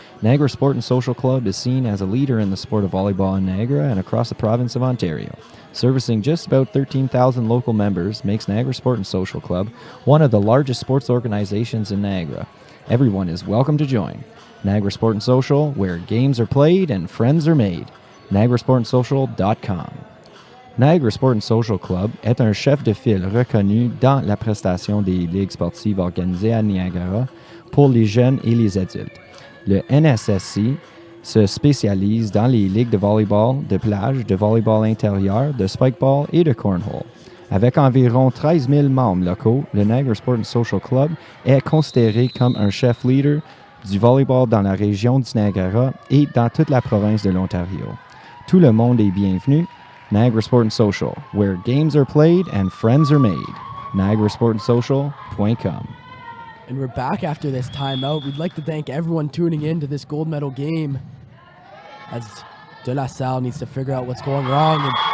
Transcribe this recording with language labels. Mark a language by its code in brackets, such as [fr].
[en] Niagara Sport and Social Club is seen as a leader in the sport of volleyball in Niagara and across the province of Ontario. Servicing just about 13,000 local members makes Niagara Sport and Social Club one of the largest sports organizations in Niagara. Everyone is welcome to join. Niagara Sport and Social, where games are played and friends are made. NiagaraSportandSocial.com. [fr] Niagara Sport and Social Club est un chef de file reconnu dans la prestation des ligues sportives organisées à Niagara pour les jeunes et les adultes. Le NSSC se spécialise dans les ligues de volleyball, de plage, de volleyball intérieur, de spikeball et de cornhole. Avec environ 13 000 membres locaux, le Niagara Sport and Social Club est considéré comme un chef leader du volleyball dans la région du Niagara et dans toute la province de l'Ontario. Tout le monde est bienvenu. [en] Niagara Sport and Social, where games are played and friends are made. NiagaraSportandSocial.com. And we're back after this timeout. We'd like to thank everyone tuning in to this gold medal game, as De La Salle needs to figure out what's going wrong.